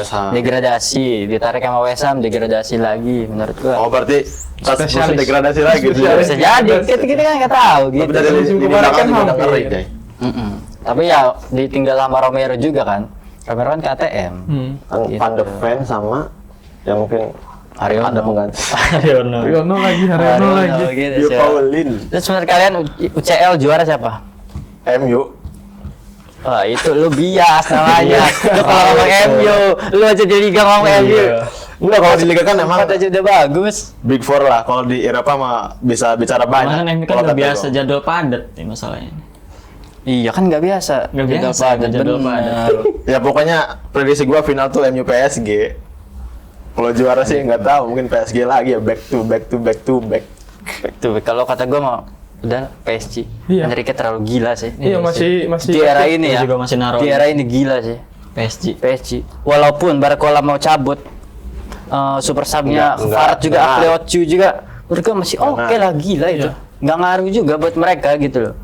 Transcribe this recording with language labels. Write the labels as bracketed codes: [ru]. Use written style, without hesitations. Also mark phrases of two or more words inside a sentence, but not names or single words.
[id] West Ham. degradasi, ditarik sama West Ham, degradasi lagi menurut gua. Oh berarti Spesialis. Spurs degradasi lagi. Spesialis. Bisa jadi, kita kan nggak tahu Tapi gitu. dari Musim lini kemarin belakang kan juga udah hampir. ngeri, Jay. Tapi ya ditinggal sama Romero juga kan. Romero kan KTM. Gitu. Van de Ven sama yang mungkin Haryono. ada pengganti. Haryono. Haryono lagi. Gitu, Dio sih. Paulin. Terus menurut kalian UCL juara siapa? MU. Wah itu lu bias namanya. Lu kalau ngomong MU, lu aja di liga ngomong MU. Enggak, kalau di liga kan emang Emang aja udah bagus. Big Four lah. Kalau di Eropa mah bisa bicara banyak. Mana MU kan Kalau nggak kata biasa gua. jadwal padat nih masalahnya. Iya kan nggak biasa. Nggak Jadwal biasa, padat, jadwal bener. padat. Ya pokoknya prediksi gua final tuh MU PSG. Kalau juara sih nggak tahu, mungkin PSG lagi ya, [en] back to back. [id] Tuh kalau kata gue mah udah PSG. Iya. Enrique terlalu gila sih. Iya masih Di era ini Gua ya. juga masih naruh Di era ini gila sih. PSG. Walaupun Barcola mau cabut, super subnya Enggak, Farad juga, enggak. Akleocu juga, menurut gue masih oke lah, gila itu. Nggak ngaruh juga buat mereka gitu loh.